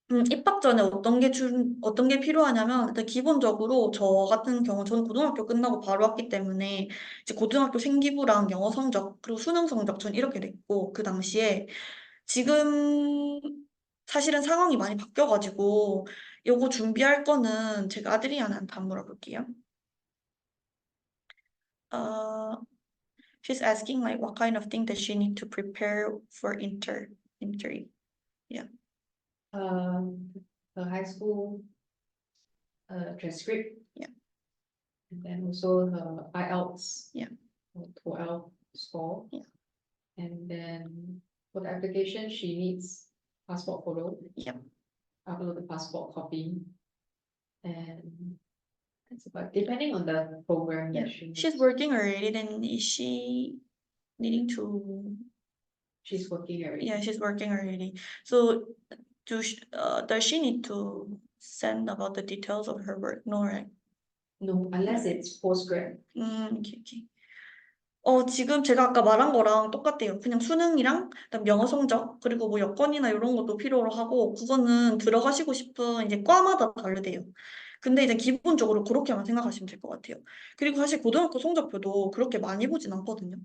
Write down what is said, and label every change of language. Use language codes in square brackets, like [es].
[ko] 입학 전에 어떤 게 필요하냐면, 일단 기본적으로 저 같은 경우, 저는 고등학교 끝나고 바로 왔기 때문에, 이제 고등학교 생기부랑 영어 성적, 그리고 수능 성적, 전 이렇게 냈고, 그 당시에, 지금 사실은 상황이 많이 바뀌어가지고, 요거 준비할 거는 제가 아드리아나한테 한번 물어볼게요. [en] Uh, she's asking like what kind of thing does she need to prepare for interview? Yeah, Um, her high school transcript, yeah, and then also her IELTS, yeah, or 12 score, yeah, and then for the application, she needs passport photo, yeah. upload the passport copy, and that's about depending on the program Yeah, that she she's needs. working already. Then is she needing to? She's working already. Yeah, she's working already. So, does she need to send about the details of her work? No, right? No, unless it's postgrad. [ko] 오케이, 오케이. 지금 제가 아까 말한 거랑 똑같아요. 그냥 수능이랑, 그다음 영어 성적, 그리고 뭐 여권이나 이런 것도 필요로 하고, 그거는 들어가시고 싶은 이제 과마다 다르대요. 근데 이제 기본적으로 그렇게만 생각하시면 될 것 같아요. 그리고 사실 고등학교 성적표도 그렇게 많이 보진 않거든요.